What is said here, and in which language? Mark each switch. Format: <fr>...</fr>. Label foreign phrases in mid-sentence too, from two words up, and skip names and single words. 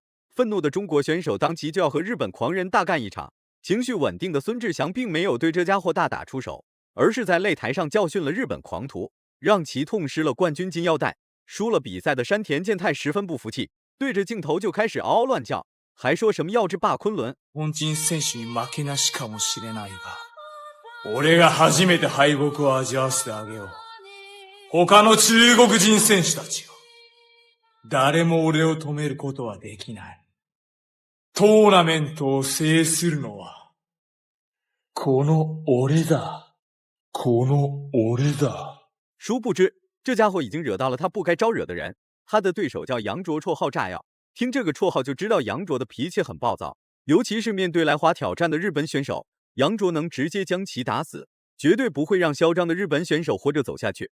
<zh>愤怒的中国选手当即就要和日本狂人大干一场。情绪稳定的孙志祥并没有对这家伙大打出手，而是在擂台上教训了日本狂徒，让其痛失了冠军金腰带。输了比赛的山田健太十分不服气，对着镜头就开始嗷嗷乱叫，还说什么要制霸昆仑。</zh> <ja>日本選手に負けなしかもしれないが、俺が初めて敗北を味わわせてあげよう。他の中国人選手たちよ。誰も俺を止めることはできない。トーナメントを制するのは、この俺だ。この俺だ。</ja> <zh>殊不知，这家伙已经惹到了他不该招惹的人。他的对手叫杨卓，绰号炸药。听这个绰号就知道杨卓的脾气很暴躁，尤其是面对来华挑战的日本选手，杨卓能直接将其打死，绝对不会让嚣张的日本选手活着走下去。</zh>